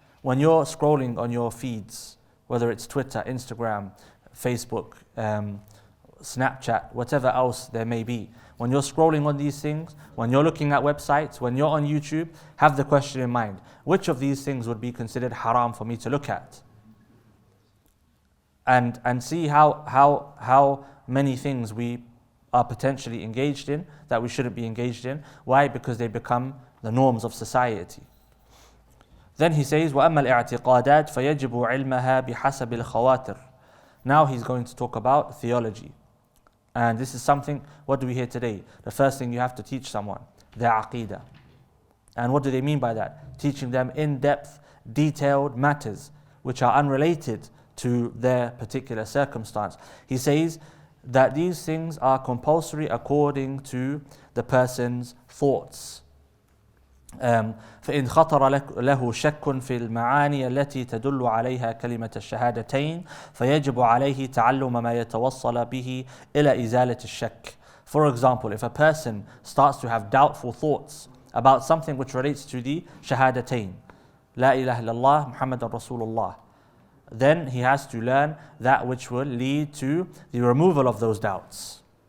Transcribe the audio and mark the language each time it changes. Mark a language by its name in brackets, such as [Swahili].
[English] When you're scrolling on your feeds, whether it's Twitter, Instagram, Facebook, Snapchat, whatever else there may be, when you're scrolling on these things, when you're looking at websites, when you're on YouTube, have the question in mind, which of these things would be considered haram for me to look at? And see how many things we are potentially engaged in that we shouldn't be engaged in. Why? Because they become the norms of society. Then he says, [Arabic] وَأَمَّا الْاِعْتِقَادَاتِ فَيَجِبُ عِلْمَهَا بِحَسَبِ الْخَوَاتِرِ. [English] Now he's going to talk about theology. And this is something, what do we hear today? The first thing you have to teach someone, their aqeedah. And what do they mean by that? Teaching them in-depth, detailed matters which are unrelated to their particular circumstance. He says that these things are compulsory according to the person's thoughts. [Arabic] فإن خطر له شك في المعاني التي تدل عليها كلمة الشهادتين فيجب عليه تعلم ما يتوصل به إلى إزالة الشك. [English] For example, if a person starts to have doubtful thoughts about something which relates to the shahadatain, [Arabic] La ilaha illallah Muhammadan Rasulullah, [English] then he has to learn that which will lead to the removal of those doubts.